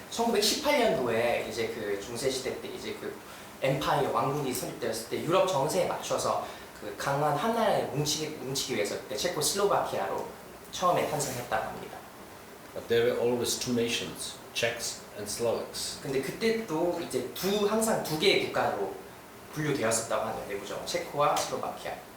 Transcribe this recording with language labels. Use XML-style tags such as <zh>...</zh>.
<ko>1918년도에 이제 그 중세 시대 때 이제 그 엠파이어 왕국이 설립되었을 때 유럽 정세에 맞춰서 그 강한 한 나라에 뭉치기 위해서 그때 체코슬로바키아로 처음에 탄생했다고 합니다.</ko> <en>But there were always two nations, Czechs and Slovaks.</en> <ko>근데 그때 또 이제 항상 두 개의 국가로 분류되었었다고 하네요. 내부적으로 체코와 슬로바키아.</ko>